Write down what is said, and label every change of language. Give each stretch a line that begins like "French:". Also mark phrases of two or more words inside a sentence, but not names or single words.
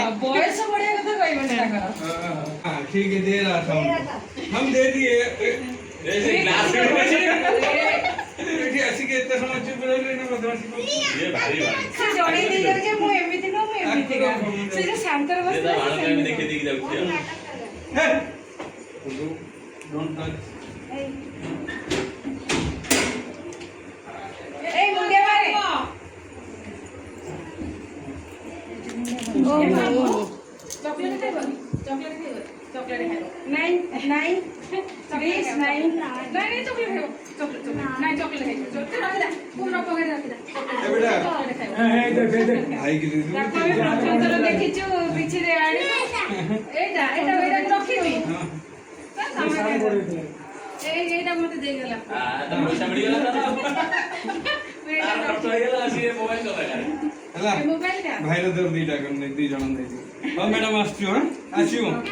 Odia: ବୟସ ବଢିଆ କଥା କହିବନି ତାଙ୍କର
Hindi: हाँ ठीक है दे रहा था हम दे दिए ऐसे ग्लास में बेटी ऐसी के इतना समझ चुप रह लेना बदमाशी ये भारी भारी
Odia: ସେ ଜଣେଇ ଦେଇଛନ୍ତି ଯେ ମୁଁ ଏମିତି ନୁହଁ ମୁଁ ଏମିତିକା ସେ ଯୋଉ ଶାନ୍ତରେ
Hindi: ये तो
Odia: ବସିଥିଲା
Hindi: बाल में देखे देख जाऊ
English: don't touch
Odia: ଏଇ ମୁଣ୍ଡିଆ ମାରେ ଚକଲେଟ୍ ଖାଇବନି ଚକଲେଟ୍ ଖାଇବ ଚକଲେଟ୍ ଖାଇବ ନାଇଁ ନାଇଁ ପ୍ଲିଜ ନାଇଁ ନାଇଁ ଚକଲେଟ୍ ଖାଇବ ଚକଲେଟ୍ ନାଇଁ ଚକଲେଟ୍ ଖାଇବ ଚକଲେଟ୍ ରଖିଦା ପୁରା ପକେଟ୍ ରଖିଦା
Hindi: ए बेटा
Odia: ଚକଲେଟ୍ ଖାଇବ
Hindi: हां दे भाई की दे
Odia: ତାକୁ ଆମେ ପ୍ରଥମ ଥର ଦେଖିଛୁ ପିଛିରେ ଆଣି
Assamese: এইটা মতে
Odia: ଦେଇଗଲା ପଇସା ମିଳିଗଲା ତାର ଖର୍ଚ୍ଚ ହେଇଗଲା ସିଏ ମୋବାଇଲ କଥା ହେଲା ମୋବାଇଲଟା ଭାଇର ଦେବ ଦିଟା କରି ଦି ଜଣ ଦେଇଛି ହଉ ମ୍ୟାଡ଼ାମ ଆସୁଛୁ ହଁ ଆସିବ